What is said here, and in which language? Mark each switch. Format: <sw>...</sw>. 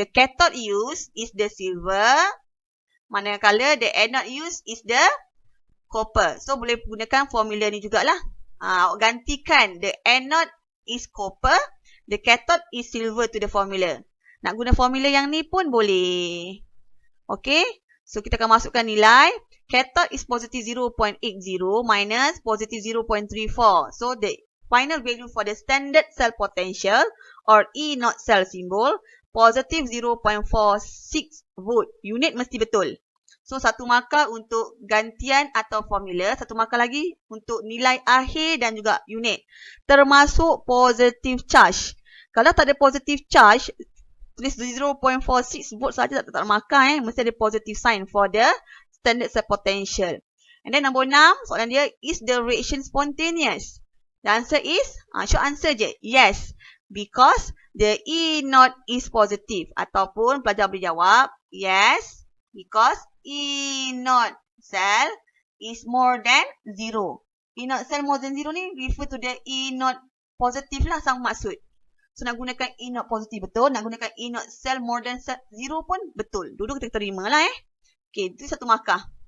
<en>The cathode used is the silver.</en> <ms>Manakala</ms> <en>the anode used is the copper.</en> <ms>So, boleh gunakan formula ni jugalah. Gantikan</ms> <en>the anode is copper. The cathode is silver to the formula.</en> <ms>Nak guna formula yang ni pun boleh. Okay.</ms> <en>So,</en> <ms>kita akan masukkan nilai.</ms> <en>Cathode is positive 0.80 minus positive 0.34. So, the final value for the standard cell potential or E not cell symbol, positive 0.46 volt.</en> <ms>Unit mesti betul. So, 1 markah untuk gantian atau formula. 1 markah lagi untuk nilai akhir dan juga unit. Termasuk positive charge. Kalau tak ada positive charge, tulis 0.46 volt saja tak markah. Mesti ada</ms> <en>positive sign for the standard cell potential. And then</en> <ms>nombor 6, soalan dia,</ms> <en>is the reaction spontaneous? The answer is, short answer je, yes. Because the E not is positive.</en> <ms>Ataupun pelajar boleh jawab, yes.</ms> <en>Because E not cell is more than 0. E not cell more than 0 ni refer to the E not positive lah sang maksud.</en> <ms>So, nak gunakan E not positive betul. Nak gunakan E not cell more than 0 pun betul. Dulu kita terima lah Okay, itu 1 markah.</ms>